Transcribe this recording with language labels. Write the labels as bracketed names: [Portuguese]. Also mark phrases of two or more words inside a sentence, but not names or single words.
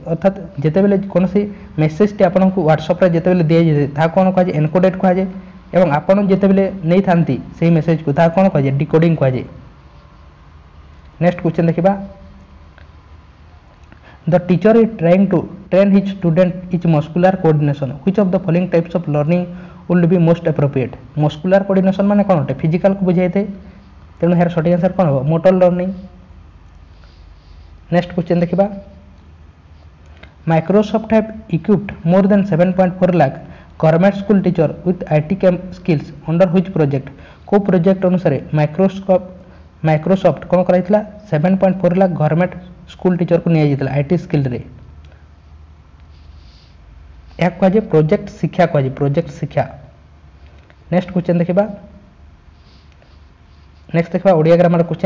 [Odia] ଅର୍ଥାତ୍ ଯେତେବେଳେ କୌଣସି ମେସେଜଟି ଆପଣଙ୍କୁ ହ୍ୱାଟ୍ସଆପ୍ରେ ଯେତେବେଳେ ଦିଆଯାଇଥାଏ ତାହା କ'ଣ କୁହାଯାଏ ଏନକୋଡେଡ୍ କୁହାଯାଏ ଏବଂ ଆପଣ ଯେତେବେଳେ ନେଇଥାନ୍ତି ସେହି ମେସେଜକୁ ତାହା କ'ଣ କୁହାଯାଏ ଡିକୋଡିଂ କୁହାଯାଏ। [English] next question ଦେଖିବା, the teacher is trying to train his student is muscular coordination, which of the following types of learning would be most appropriate। muscular coordination [Odia] ମାନେ କ'ଣ ଅଟେ, ଫିଜିକାଲ କୁ ବୁଝାଇଥାଏ, ତେଣୁ ଏହାର ସଠିକ୍ ଆନ୍ସର କ'ଣ ହେବ [English] motor learning. next question ଦେଖିବା, ମାଇକ୍ରୋସଫ୍ଟ have equipped more than 7.4 lakh government school teacher with IT skills under which project। [Odia] କେଉଁ ପ୍ରୋଜେକ୍ଟ ଅନୁସାରେ ମାଇକ୍ରୋସଫ୍ଟ କ'ଣ କରାଯାଇଥିଲା 7.4 ଲାଖ [English] government school [Odia] ଟିଚରକୁ ନିଆଯାଇଥିଲା IT ସ୍କିଲ୍ରେ। ଏହା କୁହାଯାଏ ପ୍ରୋଜେକ୍ଟ ଶିକ୍ଷା କୁହାଯାଏ, ପ୍ରୋଜେକ୍ଟ ଶିକ୍ଷା। [English] next question [Odia] ଦେଖିବା, ନେକ୍ସଟ ଦେଖିବା [English] Odia grammar question.